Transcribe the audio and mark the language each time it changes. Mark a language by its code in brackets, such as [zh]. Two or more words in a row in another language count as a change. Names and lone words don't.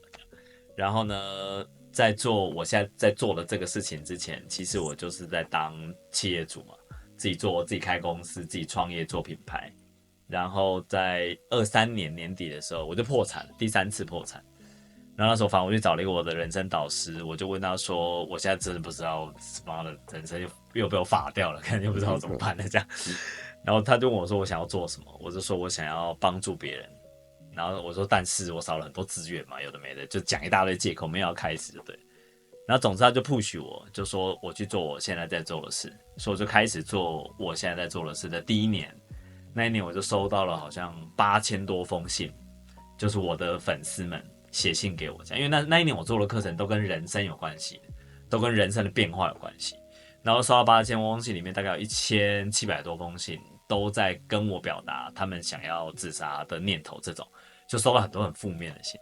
[zh] 然後呢，我現在在做的這個事情之前，其實我就是在當企業主嘛，自己開公司，自己創業做品牌。然後在23年年底的時候，我就破產了，第3次破產。然後那時候反正我去找了一個我的人生導師，我就問他說，我現在真的不知道媽的人生又被我法掉了，肯定不知道怎麼辦的這樣。然後他就問我說我想要做什麼，我就說我想要幫助別人。然後我說但是我少了很多資源嘛，有的沒的，就講一大堆借口，沒有要開始就對。然後總之他就 push 我，就說我去做我現在在做的事，所以我就開始做我現在在做的事的第一年，那一年我就收到了好像8000多封信，就是我的粉絲們寫信給我，因為那一年我做的課程都跟人生有關係，都跟人生的變化有關係。然後收到8000封信裡面，大概有1700多封信都在跟我表達他們想要自殺的念頭，這種就收到很多很負面的信。